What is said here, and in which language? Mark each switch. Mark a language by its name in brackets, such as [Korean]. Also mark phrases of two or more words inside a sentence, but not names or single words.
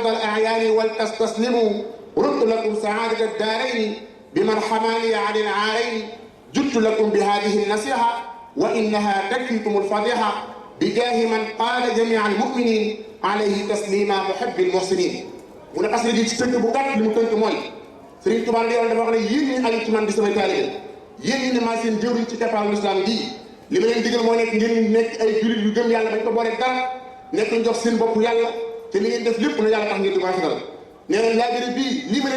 [Arabic] الأعيان ولتستسلموا رد لكم سعادة الدارين بمن حماني عن العارين جدت لكم بهذه النصيحة وإنها تكفيكم الفضيحة بجاه من قال جميع المؤمنين عليه تسليما محب المحسنين [Wolof] mu ne xasida gi ci tënk bu gàtt li mu tënk mooy Sëriñ Tuubaa dafa wax ne yéen ñi aju ci man di samay taalibe yéen ñi ne maa seen jëwriñ ci keppaaru lislaam gii li ma leen digal moo nekk ngeen nekk ay jullit yu gëm yàlla bañ ko boole dara nekk ñu jox seen bopp yàlla te li ngeen def lépp na yàlla tax ngeen di ko rafetal nee na laabire bii lii ma leen